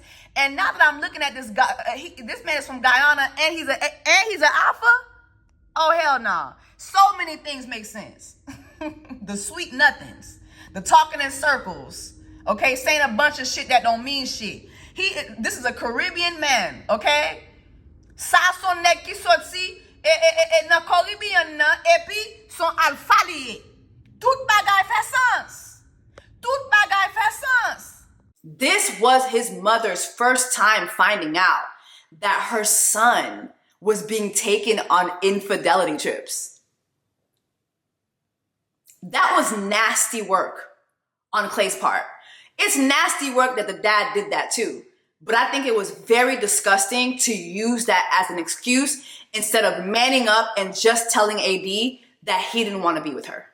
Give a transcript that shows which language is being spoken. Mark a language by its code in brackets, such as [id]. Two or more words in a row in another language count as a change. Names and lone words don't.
[en] And now that I'm looking at this guy, this man is from Guyana, and he's an alpha. Oh hell no! So many things make sense. The sweet nothings, the talking in circles, okay, saying a bunch of shit that don't mean shit. This is a Caribbean man, okay. [ht] Sa son nek ki soti na Caribbean na epi son alfaliye. Tout bagay fè sens. Tout bagay fè sens. [en] This was his mother's first time finding out that her son was being taken on infidelity trips. That was nasty work on Clay's part. It's nasty work that the dad did that too. But I think it was very disgusting to use that as an excuse instead of manning up and just telling AD that he didn't want to be with her.